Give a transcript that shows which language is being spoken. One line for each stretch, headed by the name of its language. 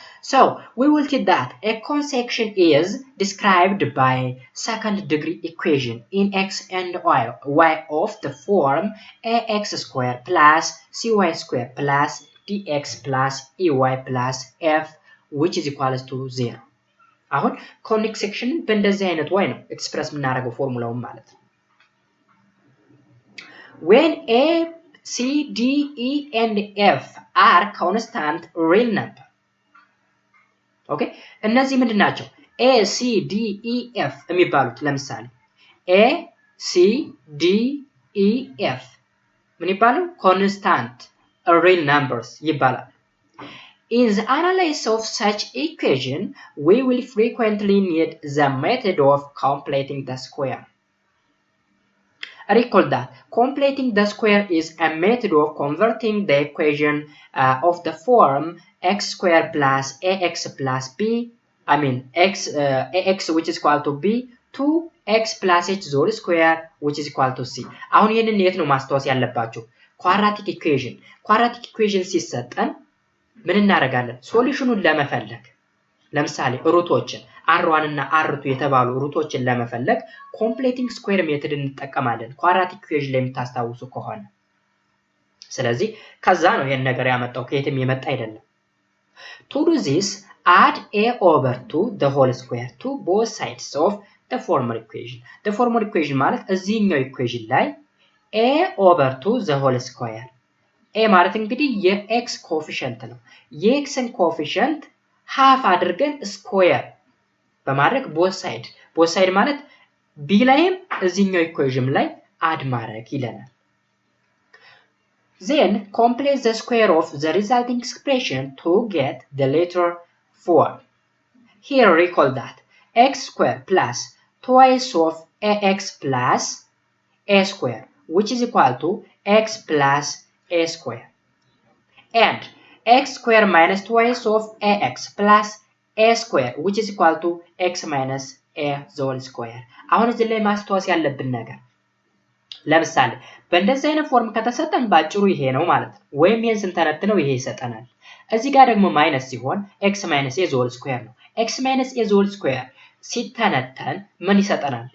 English: So, we will see that a cone section is described by second degree equation in x and y of the form ax square plus cy square plus dx plus ey plus f which is equals to 0.
Amharic: አሁን conic section በእንደዚህ አይነት way ነው ኤክስፕረስ የምናደርገው ፎርሙላውን ማለት
English: when a c d e and f are constant real number okay
Amharic: እነዚህ ምንድናቸው a c d e f የሚባሉት ለምሳሌ a c d e f ምን ይባላል ኮንስታንት
English: real numbers
Amharic: ይባላል።
English: In the analysis of such equation, we will frequently need the method of completing the square. Recall that completing the square is a method of converting the equation of the form x squared plus ax plus b, ax which is equal to b, to x plus h whole square which is equal to c.
Amharic: አሁን ይሄንን የት ነው ማስተዋወስ ያለባችሁ? ኳድራቲክ ኢኩዌሽን ሲሰጠን ምን እናደርጋለን? ሶሉሽኑን ለመፈለግ ለምሳሌ ሩቶችን r1 እና r2 የተባሉ ሩቶችን ለመፈለግ ኮምፕሌቲንግ ስኩዌር ሜተድ እንጠቀማለን ኳድራቲክ ኢኩዌሽን ላይ የምታስታውሱ ከሆነ። ስለዚህ ከዛ ነው ይሄን ነገር ያመጣው፣ ከየትም የመጣ አይደለም።
English: To do this, add a over 2 the whole square to both sides of the former equation. The former equation
Amharic: ማለት እዚህኛው ኢኩዌሽን ላይ
English: a over 2 the whole square
Amharic: a ማለት እንግዲህ የx ኮኤፊሺየንት ነው። የxን ኮኤፊሺየንት half አድርገን ስኩዌር በማድረግ both side ማለት b ላይም እዚህኛው ኢኩዌሽን ላይ አድ ማድረግ ይለናል።
English: Then complete the square of the resulting expression to get the letter form. Here recall that x squared plus twice of ax plus a square which is equal to x plus a square, and x squared minus twice of ax plus a square which is equal to x minus a whole square.
Amharic: አሁን እዚህ ላይ ማስተዋወስ ያለብን ነገር ለምሳሌ በእንደዚህ አይነት ፎርም ከተሰጠን ባጭሩ ይሄ ነው ማለት ነው፣ ወይም ይሄን ስንተነትነው ይሄ ይሰጠናል። እዚህ ጋር ደግሞ ማይነስ ሲሆን
English: x minus a whole square
Amharic: ነው። x minus a whole square ሲተነተን ምን ይሰጠናል?